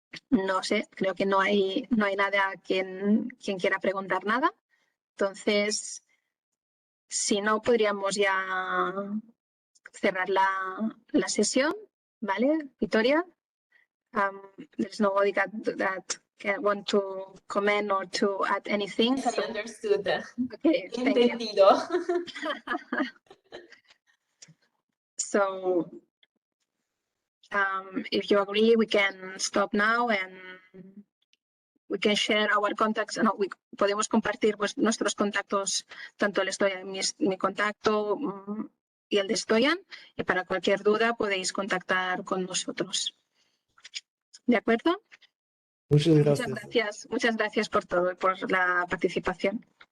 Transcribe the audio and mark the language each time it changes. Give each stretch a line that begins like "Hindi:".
Spanish: No sé, creo que no hay nada quien quiera preguntar nada. Entonces, si no, podríamos ya cerrar la sesión, ¿vale, Victoria?
English: There's nobody that want to comment or to add anything. I understood. Okay,
Spanish: Entendido.
English: So, if you agree, we can stop now and we can share our contacts.
Spanish: No, podemos compartir nuestros contactos, tanto el Stoyan, mi contacto y el de Stoyan, y para cualquier duda podéis contactar con nosotros. ¿De acuerdo? Muchas gracias. Muchas gracias por todo y por la participación.